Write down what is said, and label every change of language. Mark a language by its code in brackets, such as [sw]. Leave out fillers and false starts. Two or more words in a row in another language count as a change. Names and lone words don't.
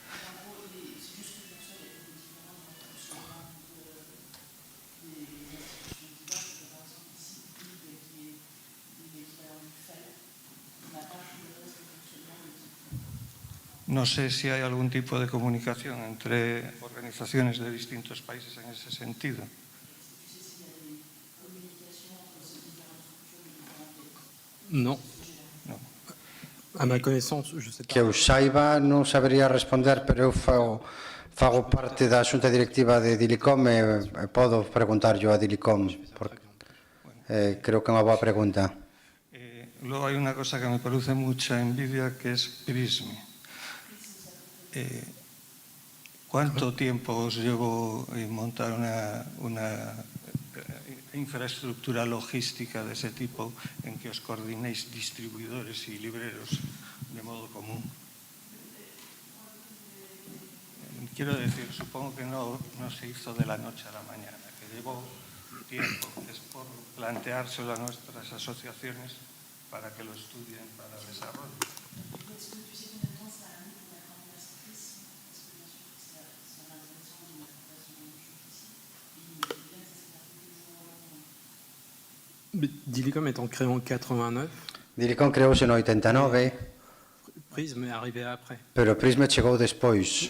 [es] No sé si hay algún tipo de comunicación entre organizaciones de distintos países en ese sentido. [fr] Non. A ma connaissance, je sais pas. [gl] Que eu saiba, non sabería responder, pero eu fago parte da xunta directiva de Dilicom e podo preguntarlo a Dilicom, porque creo que é unha boa pregunta. [es] Luego hay una cosa que me produce mucha envidia, que es Prismi. ¿Cuánto tiempo os llevó montar una infraestructura logística de ese tipo en que os coordinéis distribuidores y libreros de modo común? Quiero decir, supongo que no se hizo de la noche a la mañana, que llevó tiempo. Es por planteárselo a nuestras asociaciones para que lo estudien para desarrollo. [fr] Dilicom étant créé en 89. [gl] Dilicom creouse no 89. [fr] Prism est arrivé après. [gl] Pero Prisma chegou despois.